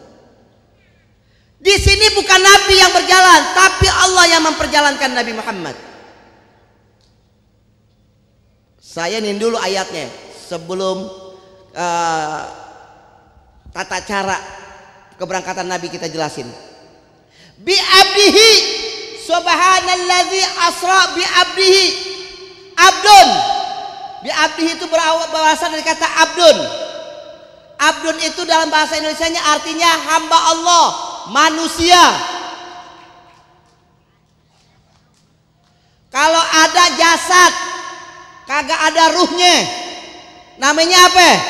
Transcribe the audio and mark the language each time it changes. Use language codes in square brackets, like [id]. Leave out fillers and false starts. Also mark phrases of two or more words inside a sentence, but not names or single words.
[id] Di sini bukan Nabi yang berjalan, tapi Allah yang memperjalankan Nabi Muhammad. Saya nin dulu ayatnya sebelum tata cara keberangkatan Nabi kita jelasin. [ar] بعبده سبحان الذي أسرى بعبده. [id] Abdun, [ar] بعبده [id] itu berasal dari kata abdun. Abdun itu dalam bahasa Indonesianya artinya hamba Allah, manusia. Kalau ada jasad kagak ada ruhnya, namanya apa?